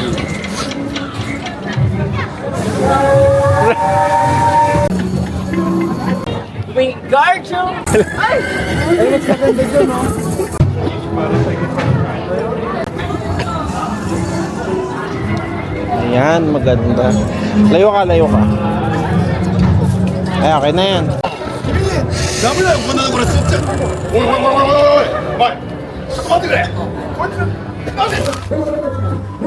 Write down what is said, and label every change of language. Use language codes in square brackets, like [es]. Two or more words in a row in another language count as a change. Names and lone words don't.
[en] Wing guard you! Ay! [tl] Ay, mas maganda dyan, no? Ayan, maganda. Layo ka. Ay, okay na yan. [ja] ダメだよこんなところ吸っちゃう。おいおいおいおいおいおい。ちょっと待ってくれ。こいつ待て。